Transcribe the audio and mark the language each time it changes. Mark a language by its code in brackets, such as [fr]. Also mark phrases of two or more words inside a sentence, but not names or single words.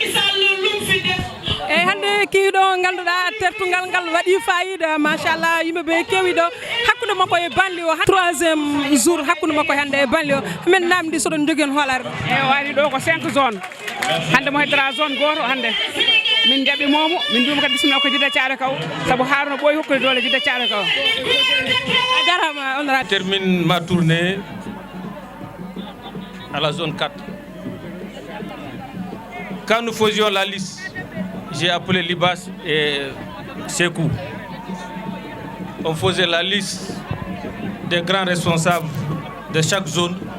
[ff] eyyi hande kiwiɗo ganduɗa tertugal ngal waɗi fayida machallah yimɓeɓe kewi ɗo hakkude makko e banli o [fr] 3e jour [ff] hakkude makko hande e banli o min namdi soɗon jogui hen hoolare eyyi o ari ɗo ko 5 zone hande mo heddora zone goto hande min jaɓi momo min duma kadi bisimilla ko jidda Thiaroye Kaw saabu Haruna ɓooyi hokkude dole jidda Thiaroye Kaw a jarama honorable. [fr] Termine ma tournée à la zone 4. Quand nous faisions la liste, j'ai appelé Libas et Sekou. On faisait la liste des grands responsables de chaque zone.